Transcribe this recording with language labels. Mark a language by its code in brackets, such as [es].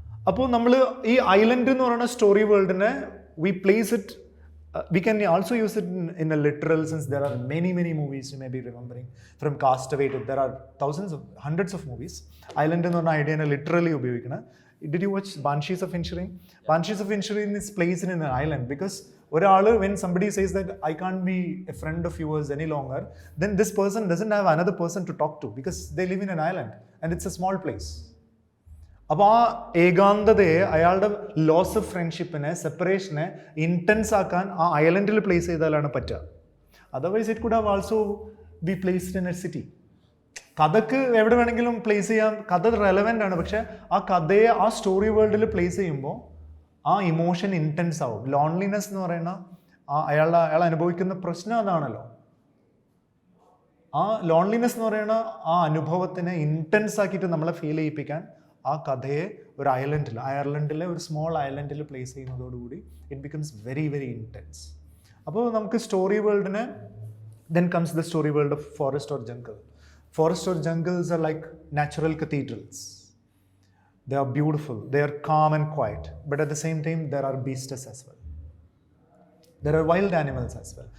[ml] അപ്പോൾ നമ്മൾ ഈ ഐലൻഡ് എന്ന് പറയുന്ന story വേൾഡിനെ [en] We place it, we can also use it in a literal sense. There are many movies you may be remembering, from Castaway to there are hundreds of movies. [ml] Island എന്ന് പറഞ്ഞ ഐഡിയനെ literally ഉപയോഗിക്കണം. [en] Did you watch Banshees of Inisherin? Banshees of Inisherin is placed in an island because ഒരാൾ, when somebody says that I can't be a friend of yours any longer, then this person doesn't have another person to talk to because they live in an island and it's a small place. [ml] അപ്പോൾ ആ ഏകാന്തതയെ, അയാളുടെ loss of ഫ്രണ്ട്ഷിപ്പിനെ, സെപ്പറേഷനെ intense ആക്കാൻ ആ ഐലൻഡിൽ place ചെയ്താലാണ് പറ്റുക. [en] Otherwise it could have also be placed in a city. [ml] കഥക്ക് എവിടെ വേണമെങ്കിലും place ചെയ്യാം, കഥ റെലവൻ്റ് ആണ്. പക്ഷെ ആ കഥയെ ആ സ്റ്റോറി വേൾഡിൽ പ്ലേസ് ചെയ്യുമ്പോൾ ആ ഇമോഷൻ ഇൻറ്റൻസ് ആവും. ലോൺലിനെസ് എന്ന് പറയുന്ന അയാൾ അനുഭവിക്കുന്ന പ്രശ്നം അതാണല്ലോ. ആ ലോൺലിനെസ് എന്ന് പറയുന്ന ആ അനുഭവത്തിനെ ഇൻറ്റൻസ് ആക്കിയിട്ട് നമ്മളെ ഫീൽ ചെയ്യിപ്പിക്കാൻ ആ കഥയെ ഒരു അയർലൻഡിലെ ഒരു small ഐലൻഡിൽ place ചെയ്യുന്നതോടുകൂടി [en] It becomes very intense. [ml] അപ്പോൾ നമുക്ക് story വേൾഡിനെ, [en] Then comes the story world of forest or jungle. Forest or jungles are like natural cathedrals. They are beautiful, they are calm and quiet, but at the same time there are beasts as well. There are wild animals as well.